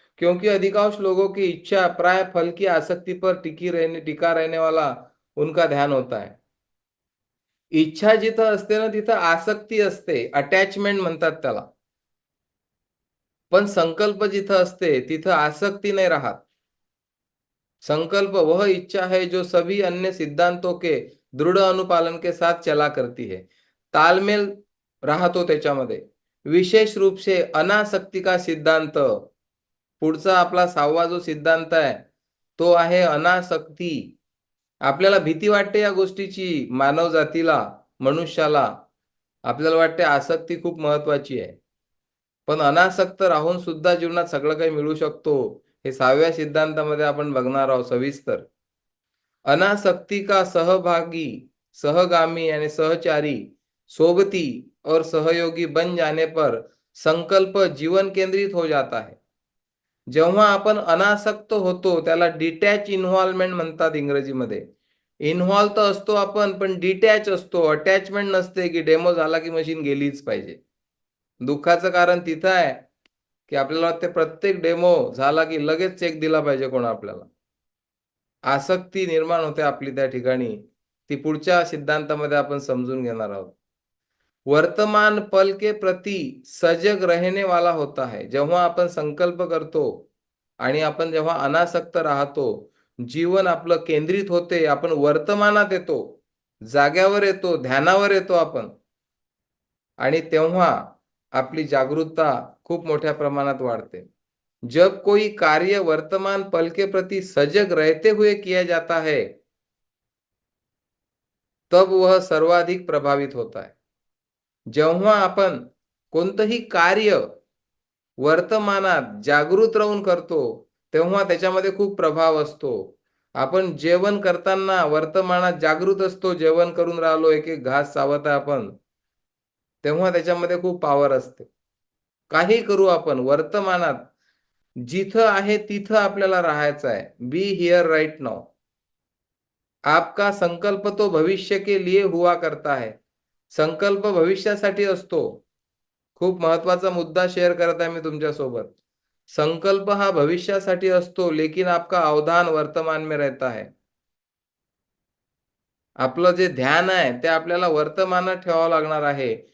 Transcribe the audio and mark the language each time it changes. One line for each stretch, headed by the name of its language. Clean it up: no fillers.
Hindi: क्योंकि अधिकांश लोगों की इच्छा प्राय फल की आसक्ति पर टिका रहने वाला उनका ध्यान होता है.
Marathi: इच्छा जिथं असते ना तिथं आसक्ती असते, अटॅचमेंट म्हणतात त्याला. पण संकल्प जिथं असते तिथं आसक्ती नाही राहत.
Hindi: संकल्प वह इच्छा है जो सभी अन्य सिद्धांतों के दृढ़ अनुपालन के साथ चला करती है.
Marathi: तालमेल राहतो त्याच्यामध्ये.
Hindi: विशेष रूप से अनासक्ती का सिद्धांत.
Marathi: पुढचा आपला 6वा जो सिद्धांत आहे तो आहे अनासक्ती. आपल्याला भीती वाटते या गोष्टीची, मानव जातीला, मनुष्याला. आपल्याला वाटते आसक्ती खूप महत्वाची आहे, पण अनासक्त राहून सुद्धा जीवनात सगळं काही मिळू शकतो. हे 6व्या सिद्धांतामध्ये आपण बघणार आहोत सविस्तर.
Hindi: अनासक्ति का सहभागी, सहगामी यानी सहचारी, सोबती और सहयोगी बन जाने पर संकल्प जीवन केंद्रित हो जाता है.
Marathi: जेव्हा आपण अनासक्त होतो त्याला डिटॅच इन्व्हॉल्वमेंट म्हणतात इंग्रजीमध्ये. इन्व्हॉल्व तर असतो आपण, पण डिटॅच असतो, अटॅचमेंट नसते की डेमो झाला की मशीन गेलीच पाहिजे. दुःखाचं कारण तिथं आहे की आपल्याला वाटते प्रत्येक डेमो झाला की लगेच चेक दिला पाहिजे कोण आपल्याला. आसक्ती निर्माण होते आपली त्या ठिकाणी. ती पुढच्या सिद्धांतामध्ये आपण समजून घेणार आहोत.
Hindi: वर्तमान पल के प्रति सजग रहने वाला होता है.
Marathi: जेव्हा आपण संकल्प करतो आणि आपण जेव्हा अनासक्त राहतो, जीवन आपलं केंद्रित होते, आपण वर्तमानात येतो, जाग्यावर येतो, ध्यानावर येतो आपण, आणि तेव्हा आपली जागरूकता खूप मोठ्या प्रमाणात वाढते.
Hindi: जब कोई कार्य वर्तमान पल के प्रति सजग रहते हुए किया जाता है, तब वह सर्वाधिक प्रभावित होता है.
Marathi: जेव्हा आपण कोणतंही कार्य वर्तमानात जागृत राहून करतो, तेव्हा त्याच्यामध्ये खूप प्रभाव असतो. आपण जेवण करताना वर्तमानात जागृत असतो, जेवण करून राहिलो, एक एक घास चावत आहे आपण, तेव्हा त्याच्यामध्ये खूप पॉवर असते. काही करू आपण वर्तमानात, जिथं आहे तिथं आपल्याला राहायचं आहे.
English: Be here right now.
Hindi: आपका संकल्प तो भविष्य के लिए हुआ करता है.
Marathi: संकल्प भविष्यासाठी असतो. खूप महत्वाचा मुद्दा शेअर करत आहे मी तुमच्यासोबत. संकल्प हा भविष्यासाठी असतो,
Hindi: लेकिन आपका अवधान वर्तमान में रहता है.
Marathi: आपलं जे ध्यान आहे ते आपल्याला वर्तमानात ठेवावं लागणार आहे.